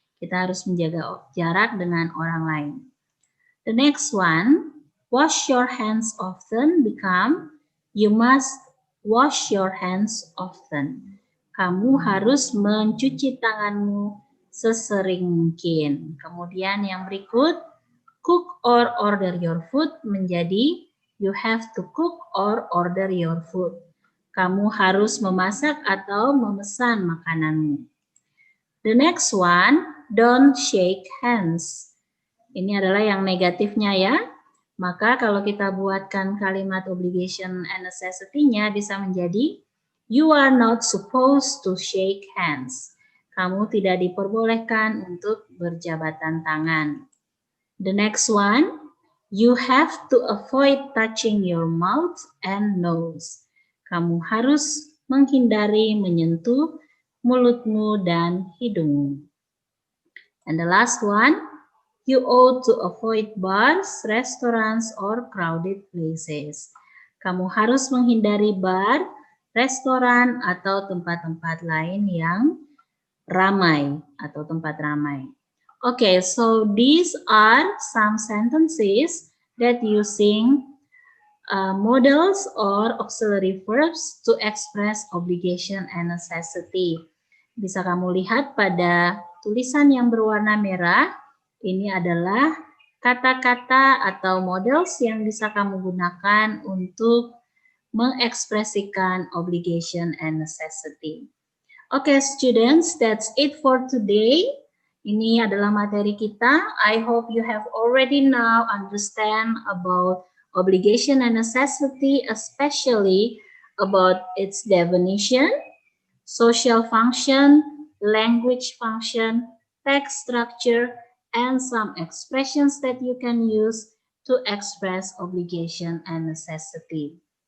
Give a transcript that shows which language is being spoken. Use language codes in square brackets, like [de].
[id] Kita harus menjaga jarak dengan orang lain. [en] The next one, wash your hands often become, you must wash your hands often. [id] Kamu harus mencuci tanganmu sesering mungkin. Kemudian yang berikut, [en] cook or order your food [id] menjadi [en] you have to cook or order your food. [id] Kamu harus memasak atau memesan makananmu. [en] The next one, don't shake hands. [id] Ini adalah yang negatifnya ya. Maka kalau kita buatkan kalimat [en] obligation and necessity-nya [id] bisa menjadi [en] you are not supposed to shake hands. [id] Kamu tidak diperbolehkan untuk berjabatan tangan. [en] The next one, you have to avoid touching your mouth and nose. [id] Kamu harus menghindari menyentuh mulutmu dan hidungmu. [en] And the last one, you ought to avoid bars, restaurants, or crowded places. [id] Kamu harus menghindari bar, restoran, atau tempat-tempat lain yang ramai atau tempat ramai. [en] Okay, so these are some sentences that using modals or auxiliary verbs to express obligation and necessity. [id] Bisa kamu lihat pada tulisan yang berwarna merah, ini adalah kata-kata atau models yang bisa kamu gunakan untuk mengekspresikan [en] obligation and necessity. Okay, students, that's it for today. [id] Ini adalah materi kita. [en] I hope you have already now understand about obligation and necessity, especially about its definition, social function, language function, text structure, and some expressions that you can use to express obligation and necessity.